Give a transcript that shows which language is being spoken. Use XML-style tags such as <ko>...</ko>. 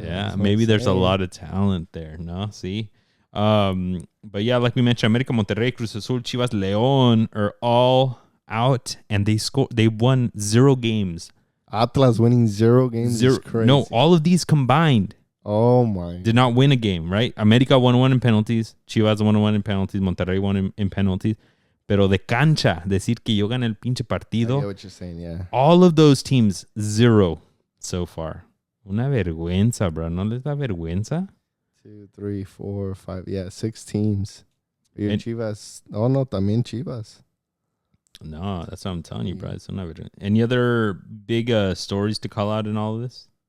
<en>Yeah, maybe there's a lot of talent there. No, see? But yeah, like we mentioned, América, Monterrey, Cruz Azul, Chivas, León are all out, and they won 0 games. Atlas winning 0 games is crazy. No, all of these combined did not win a game, right? América won 1 in penalties, Chivas won 1 in penalties, Monterrey won in penalties.</en> <es>Pero de cancha, decir que yo gané el pinche partido.</es> <en>I get what you're saying, yeah. All of those teams, 0 so far.</en> <es>Una vergüenza,</es> <en>bro.</en> <es>¿No les da vergüenza?</es> <en>2, 3, 4, 5. Yeah, 6 teams. Chivas.</en> <es>Oh, no, también Chivas.</es> <en>No, that's what I'm telling you, bro. It's not very... Any other big stories to call out in all of this?</en>